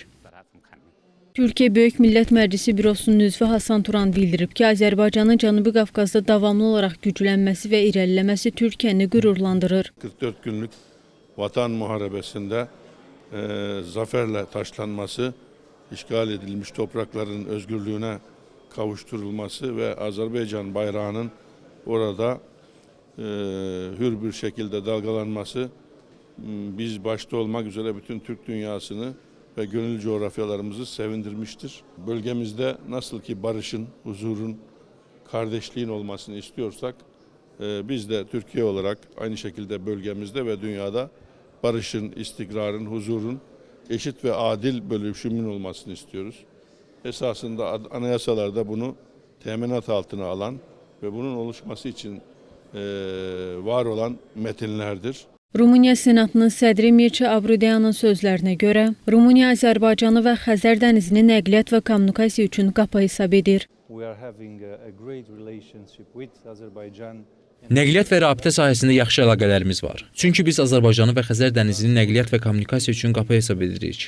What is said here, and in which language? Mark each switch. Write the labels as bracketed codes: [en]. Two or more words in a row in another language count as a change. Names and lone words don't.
[az] Türkiyə Böyük Millət Məclisi Bürosunun üzvü Hasan Turan bildirib ki, Azərbaycanın Cənubi Qafqazda davamlı olaraq güclənməsi və irəliləməsi Türkiyəni qürurlandırır. [tr] 44 günlük Vatan Müharibəsində zaferlə taşlanması, işgal edilmiş toprakların özgürlüğüne kavuşturulması ve Azerbaycan bayrağının orada hür bir şekilde dalgalanması biz başta olmak üzere bütün Türk dünyasını ve gönül coğrafyalarımızı sevindirmiştir. Bölgemizde nasıl ki barışın, huzurun, kardeşliğin olmasını istiyorsak biz de Türkiye olarak aynı şekilde bölgemizde ve dünyada barışın, istikrarın, huzurun eşit ve adil bölüşümün olmasını istiyoruz. Esasında anayasalarda bunu teminat altına alan ve bunun oluşması için var olan metinlerdir. [az] Rumıniya Senatının sədri Mircea Abrudeyanın sözlərinə görə, Rumıniya Azərbaycanı və Xəzər dənizini nəqliyyat və kommunikasiya üçün qapı hesab edir. Nəqliyyat və rabitə sahəsində yaxşı əlaqələrimiz var. Çünki biz Azərbaycanı və Xəzər dənizini nəqliyyat və kommunikasiya üçün qapı hesab edirik.